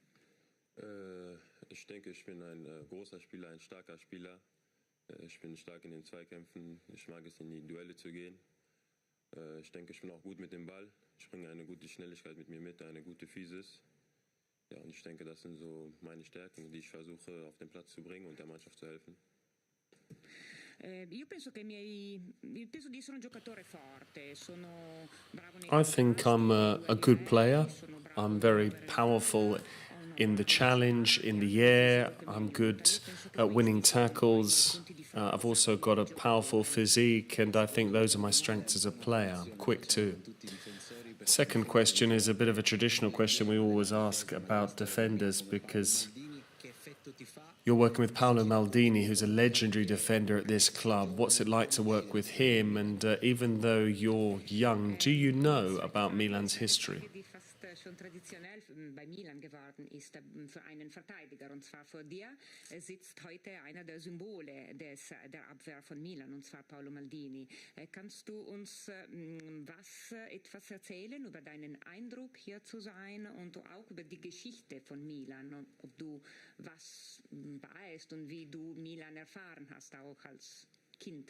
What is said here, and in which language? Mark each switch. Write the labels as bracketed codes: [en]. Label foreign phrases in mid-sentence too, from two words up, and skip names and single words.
[de] Ich denke, ich bin ein großer Spieler, ein starker Spieler. Ich bin stark in den Zweikämpfen. Ich mag es, in die Duelle zu gehen. Ich denke, ich bin auch gut mit dem Ball. Ich bringe eine gute Schnelligkeit mit mir mit, eine gute Physis. Ja, und ich denke, das sind so meine Stärken, die ich versuche auf den Platz zu bringen und der Mannschaft zu helfen. [it] Io penso di essere un giocatore forte, sono bravo nei [en] I think I'm a good player. I'm very powerful in the challenge, in the air. I'm good at winning tackles. I've also got a powerful physique, and I think those are my strengths as a player. I'm quick too. Second question is a bit of a traditional question we always ask about defenders, because you're working with Paolo Maldini, who's a legendary defender at this club. What's it like to work with him? And even though you're young, do you know about Milan's history? [de] Wie fast schon traditionell bei Milan geworden ist für einen Verteidiger. Und zwar vor dir sitzt heute einer der Symbole der Abwehr von Milan, und zwar Paolo Maldini. Kannst du uns etwas erzählen über deinen Eindruck, hier zu sein, und auch über die Geschichte von Milan, und ob du was weißt und wie du Milan erfahren hast, auch als Kind?